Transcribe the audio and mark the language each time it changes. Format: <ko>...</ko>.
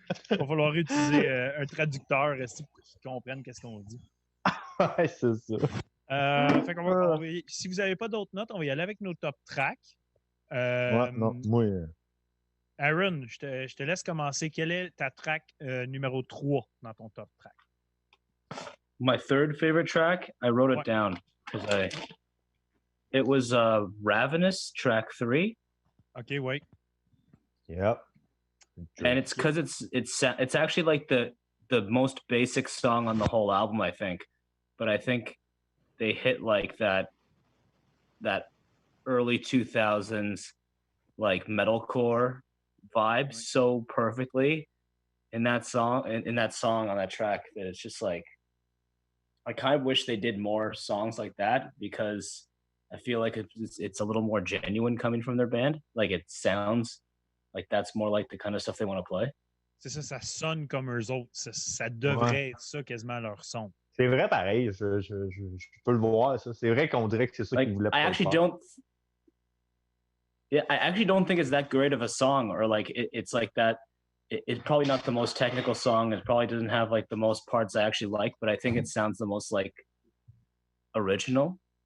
<fr>Il va falloir utiliser un traducteur pour qu'ils comprennent qu'est-ce qu'on dit. Ouais, c'est ça. Fait si vous n'avez pas d'autres notes, on va y aller avec nos top tracks. Non, moi. Aaron, je te laisse commencer. Quelle est ta track numéro 3 dans ton top track?</fr> <en>My third favorite track, I wrote it down because it was Ravenous, track 3. Okay, wait. Yep. And it's because it's actually like the most basic song on the whole album, I think. But I think they hit like that early 2000s like metalcore vibe so perfectly in that song on that track that it's just like I kind of wish they did more songs like that because I feel like it's a little more genuine coming from their band. Like it sounds like that's more like the kind of stuff they want to play.</en> <fr>C'est ça, ça sonne comme eux autres. Ça devrait être ça quasiment leur son. C'est vrai pareil, je peux le voir ça. C'est vrai qu'on dirait que c'est ça qu'ils voulaient.</fr> <en>I actually don't think it's that great of a song, or like it's like that. It's probably not the most technical song. It probably doesn't have like the most parts I actually like, but I think it sounds the most like original.</en>